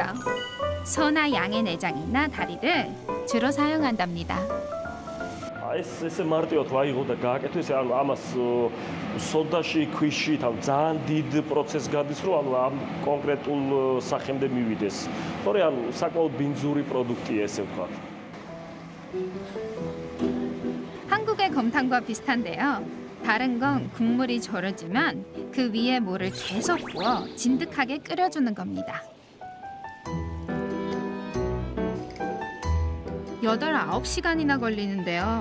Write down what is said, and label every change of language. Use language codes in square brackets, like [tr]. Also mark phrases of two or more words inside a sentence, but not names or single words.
[ko] 소나 양의 내장이나 다리를 주로 사용한답니다. [ka] ეს მარტივად რა იღო და გააკეთეს, ანუ ამას სოდაში, ქვიშით, ანუ ძალიან დიდ პროცესს გადის, რომ ანუ ამ კონკრეტულ სახემდე მივიდეს. თორე ანუ საკმაოდ ბინძური პროდუქტია, ესე ვთქვათ. [ko] 한국의 곰탕과 비슷한데요. 다른 건 국물이 절여지면 그 위에 물을 계속 부어 진득하게 끓여주는 겁니다. 8~9시간이나 걸리는데요.